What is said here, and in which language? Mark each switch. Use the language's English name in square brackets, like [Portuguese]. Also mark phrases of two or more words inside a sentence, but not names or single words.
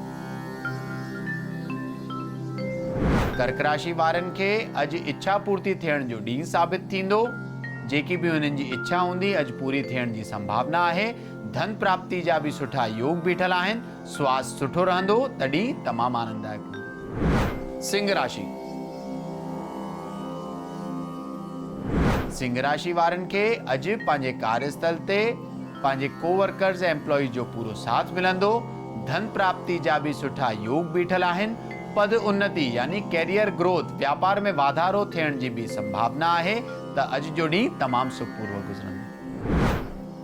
[Sindhi] कर्क राशि वारनि खे अॼु इच्छा पूर्ति थियण जो ॾींहुं साबित थींदो। जेकी बि हुननि जी इच्छा हूंदी अॼु पूरी थियण जी संभावना आहे। धन प्राप्ति जा बि सुठा योग बीठल आहिनि। स्वास्थ्य सुठो रहंदो त ॾींहुं तमामु आनंददायक। सिंह राशि। सिंह राशि वारनि खे अॼु पंहिंजे कार्यस्थल ते पंहिंजे कोवर्कर्स ऐं एम्प्लॉइज जो पूरो साथ मिलंदो। धन प्राप्ति जा बि सुठा योग बीठल आहिनि। पद उन्नति यानी [English] career growth, [Sindhi] व्यापार में वाधारो थियण जी बि संभावना आहे त अॼु जो ॾींहुं तमामु सुखपूर्वक गुज़रंदो।